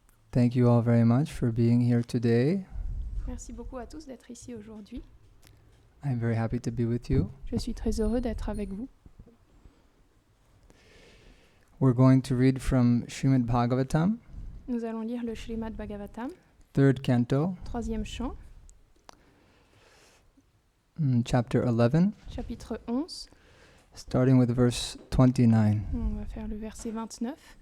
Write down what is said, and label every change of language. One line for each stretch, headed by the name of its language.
English: Thank you all very much for being here today.
French: Merci beaucoup à tous d'être ici aujourd'hui.
English: I'm very happy to be with you.
French: Je suis très heureux d'être avec vous.
English: We're going to read from Srimad Bhagavatam,
French: Nous allons lire le Srimad Bhagavatam,
English: 3rd canto,
French: troisième chant,
English: chapter 11,
French: chapitre 11.
English: starting with verse 29.
French: On va faire le verset 29.